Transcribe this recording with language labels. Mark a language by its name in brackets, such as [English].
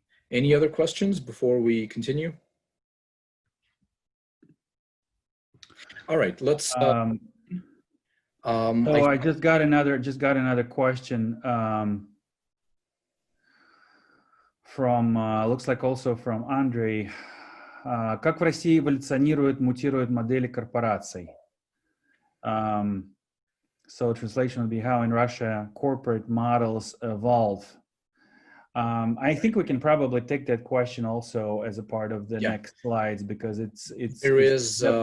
[English] Any other questions before we continue? All right, let's. So I just got another question from looks like also from Andre. [Russian] Как в России эволюционируют, мутируют модели корпораций? [English] So translation would be how in Russia corporate models evolve. I think we can probably take that question also as a part of the next slides, because there is